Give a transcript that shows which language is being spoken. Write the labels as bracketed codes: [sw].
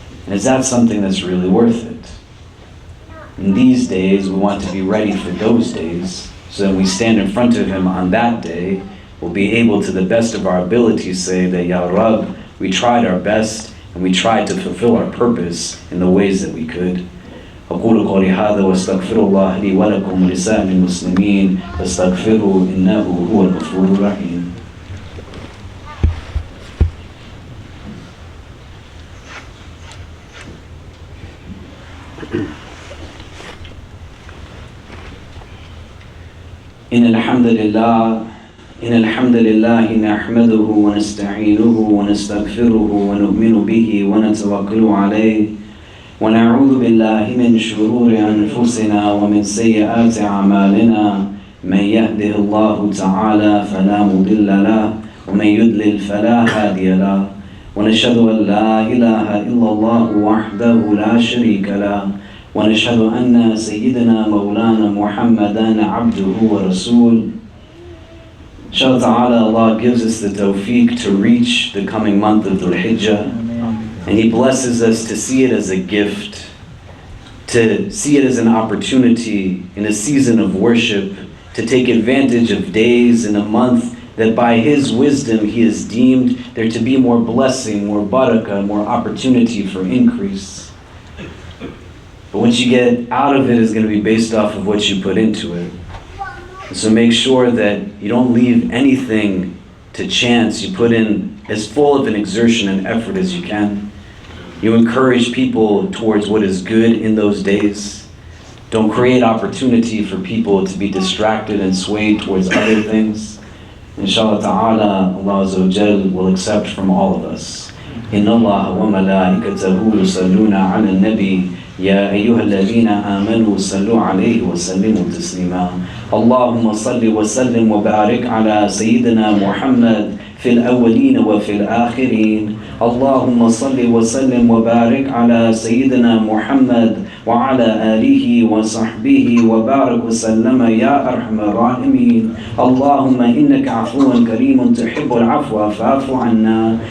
[en] And is that something that's really worth it? In these days, we want to be ready for those days, so that when we stand in front of Him on that day, we'll be able to the best of our ability say that, Ya Rabb, we tried our best and we tried to fulfill our purpose in the ways that we could. [ar] أقول قولي هذا واستغفر الله لي ولكم ولسائر المسلمين فاستغفروه إنه هو الغفور الرحيم. إن الحمد لله نحمده ونستعينه ونستغفره ونؤمن به ونتوكل عليه ونعوذ بالله من شرور أنفسنا ومن سيئات أعمالنا من يهده الله تعالى فلا مضل له ومن يضلل فلا هادي له ونشهد أن لا إله إلا الله وحده لا شريك له ونشهد أن سيدنا مولانا محمدا عبده ورسوله. [en] Inshallah ta'ala, Allah gives us the tawfiq to reach the coming month of Dhul Hijjah, and He blesses us to see it as a gift, to see it as an opportunity in a season of worship, to take advantage of days in a month that by His wisdom He has deemed there to be more blessing, more barakah, more opportunity for increase. But once you get out of it, it's going to be based off of what you put into it. So make sure that you don't leave anything to chance. You put in as full of an exertion and effort as you can. You encourage people towards what is good in those days. Don't create opportunity for people to be distracted and swayed towards other things. Inshallah ta'ala, Allah Azza wa Jal will accept from all of us. [ar] Inna Allah wa malaikatahu yusalluna ala nabi يا أيها الذين آمنوا صلوا عليه وسلموا تسليما اللهم صل وسلم وبارك على سيدنا محمد في الأولين وفي الآخرين اللهم صل وسلم وبارك على سيدنا محمد وعلى آله وصحبه وبارك وسلم يا أرحم الراحمين اللهم إنك عفو كريم تحب العفو فاعف عنا